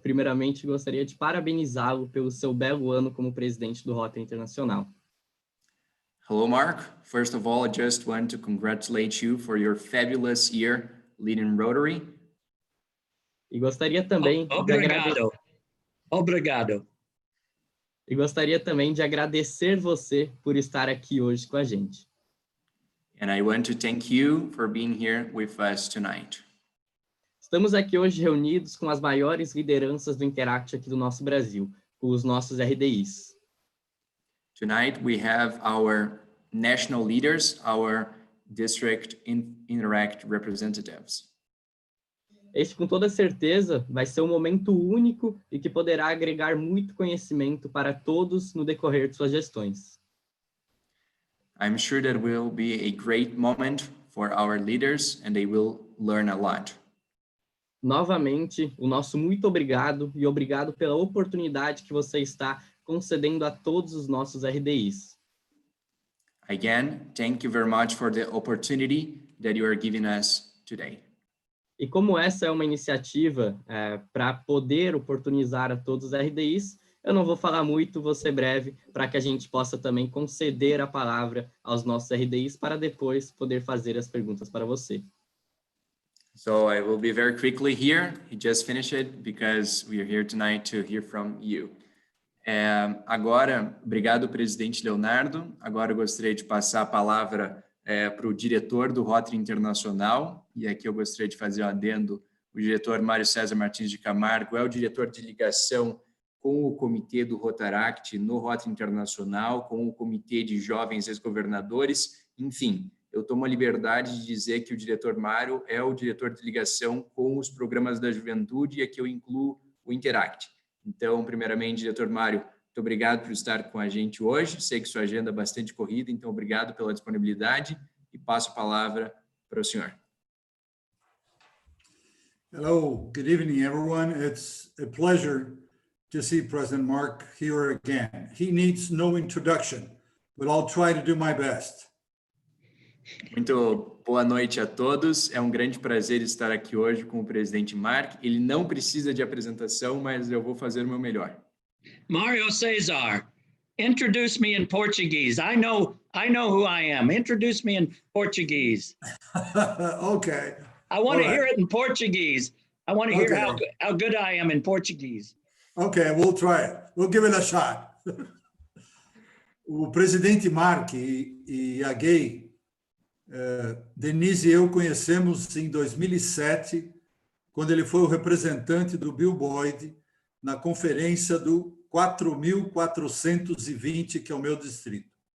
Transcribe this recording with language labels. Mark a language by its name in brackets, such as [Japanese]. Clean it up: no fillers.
[Portuguese] Primeiramente, gostaria de parabenizá-lo pelo seu belo ano como presidente do Rotary Internacional. [English] Hello, Mark. First of all, I just want to congratulate you for your fabulous year leading Rotary. [Portuguese] E gostaria também Obrigado. E gostaria também de agradecer você por estar aqui hoje com a gente. [English] And I want to thank you for being here with us tonight. [Portuguese] Estamos aqui hoje reunidos com as maiores lideranças do Interact aqui do nosso Brasil, com os nossos RDIs. [English] Tonight we have our national leaders, our district Interact representatives. [Portuguese] Este, com toda certeza, vai ser um momento único e que poderá agregar muito conhecimento para todos no decorrer de suas gestões. [English] I'm sure that will be a great moment for our leaders and they will learn a lot. [Portuguese] Novamente, o nosso muito obrigado e obrigado pela oportunidade que você está concedendo a todos os nossos RDIs. [English] Again, thank you very much for the opportunity that you are giving us today. [Portuguese] E como essa é uma iniciativa para poder oportunizar a todos os RDIs, eu não vou falar muito, vou ser breve, para que a gente possa também conceder a palavra aos nossos RDIs para depois poder fazer as perguntas para você. [English] So I will be very quickly here. He just finished it because we are here tonight to hear from you. [Portuguese] Agora, obrigado, presidente Leonardo. Agora eu gostaria de passar a palavra para o diretor do Rotary Internacional, e aqui eu gostaria de fazer um adendo. O diretor Mário César Martins de Camargo é o diretor de ligação com o comitê do Rotaract no Rotary Internacional, com o comitê de jovens ex-governadores, enfim. Eu tomo a liberdade de dizer que o diretor Mário é o diretor de ligação com os programas da juventude, e aqui eu incluo o Interact. Então, primeiramente, diretor Mário, muito obrigado por estar com a gente hoje. Sei que sua agenda é bastante corrida, então obrigado pela disponibilidade e passo a palavra para o senhor. [English] Hello, good evening, everyone. It's a pleasure to see President Mark here again. He needs no introduction, but I'll try to do my best. [Portuguese] Muito boa noite a todos. É um grande prazer estar aqui hoje com o presidente Mark. Ele não precisa de apresentação, mas eu vou fazer o meu melhor. [English] Mario Cesar, introduce me in Portuguese. I know who I am. Introduce me in Portuguese. Okay. I want to hear it in Portuguese. I want to hear how good I am in Portuguese. Okay, we'll try it. We'll give it a shot. [Portuguese] O presidente Mark e a Gay, Denise e eu conhecemos em 2007, quando ele foi o representante do Bill Boyd na conferência do 4.420, que é o meu distrito.